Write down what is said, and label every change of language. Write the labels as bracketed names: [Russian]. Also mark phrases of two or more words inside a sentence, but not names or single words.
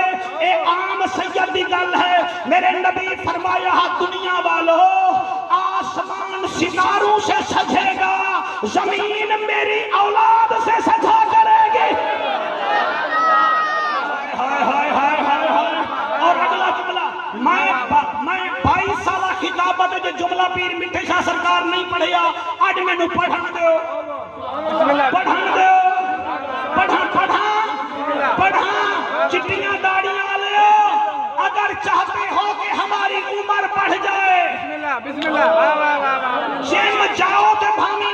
[Punjabi] اے عام سید دی گل ہے، میرے نبی فرمایا [Urdu] دنیا والو آسمان ستاروں سے سجے گا، زمین میری اولاد سے سجا کرے گی۔ ہائے ہائے ہائے ہائے ہائے۔ [Punjabi] اور اگلا جملہ میں 22 سالہ خطابت جو جملہ پیر میٹھے شاہ سرکار نہیں پڑھیا، اج مینوں پڑھن دیو، پڑھن دیو، پڑھاں چٹیاں داڑیاں والے، [Urdu] اگر چاہتے ہو کہ ہماری عمر بڑھ جائے، [Punjabi] جم جاؤ تے بھاویں